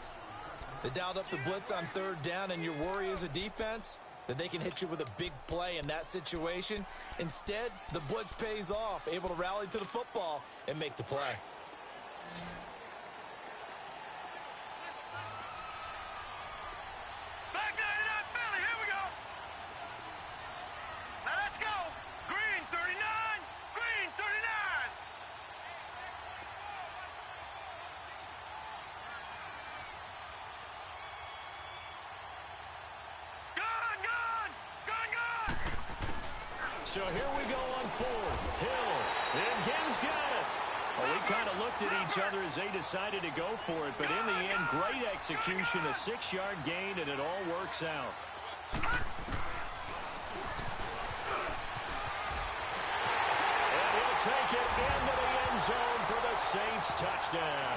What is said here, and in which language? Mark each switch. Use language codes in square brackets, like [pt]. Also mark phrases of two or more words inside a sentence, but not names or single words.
[en] They dialed up the blitz on third down, and your worry as a defense that they can hit you with a big play in that situation. Instead, the blitz pays off, able to rally to the football and make the play. Back 99 Philly, here we go. Now let's go. Green 39, green 39. Gone, gone, gone, gone. So here we go on fourth. Hill, and Genn's got it. Well, we kind of looked at each other as they decided to go for it, but in the end, great execution, a 6-yard gain, and it all works out. And he'll take it into the end zone for the Saints touchdown.